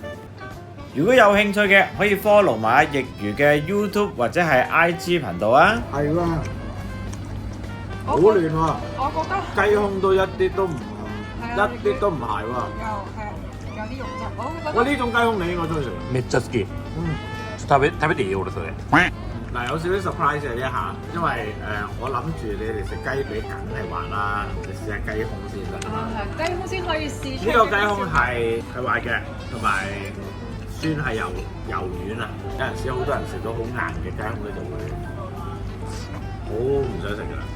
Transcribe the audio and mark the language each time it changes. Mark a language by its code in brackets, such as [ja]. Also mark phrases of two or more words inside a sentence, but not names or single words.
[yue] 如果有興趣嘅，可以 follow 埋阿奕如嘅 YouTube 或者係 IG 頻道啊！係喎，好亂喎，我覺得雞胸都一啲都唔係啊一啲都唔係喎。有啲肉質，我覺得喂，呢種雞胸你應該中意食。 [ja] めっちゃ好き。食べていいよ俺それ。 [yue] 嗱，有少少 surprise 嘅呢一下，因為我諗住你哋食雞髀梗係滑啦，你試下雞胸先得。係雞胸先可以試出。呢個雞胸係滑嘅，同埋酸係柔軟啊！有陣時好多人食到好硬嘅雞胸咧就會好唔想食噶啦。